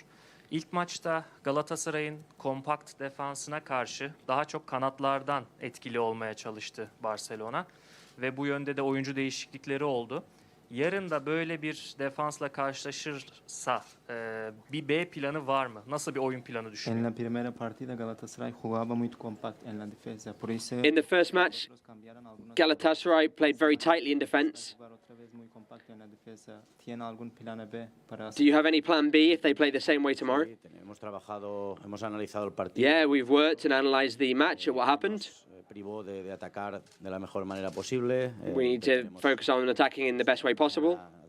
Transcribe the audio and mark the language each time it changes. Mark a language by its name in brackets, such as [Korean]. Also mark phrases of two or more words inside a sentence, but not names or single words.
[Turkish] İlk maçta Galatasaray'ın kompakt defansına karşı daha çok kanatlardan etkili olmaya çalıştı Barcelona. Ve bu yönde de oyuncu değişiklikleri oldu. Yarın da böyle bir defansla karşılaşırsa bir B planı var mı? Nasıl bir oyun planı düşünüyor? [Spanish] En la primera partida Galatasaray jugaba muy compact en la defensa. Por eso [English] In the first match, Galatasaray played very tightly in defense. Do you have any plan B if they play the same way tomorrow? Yeah, we've worked and analysed the match and what happened. We need to focus on attacking in the best way possible.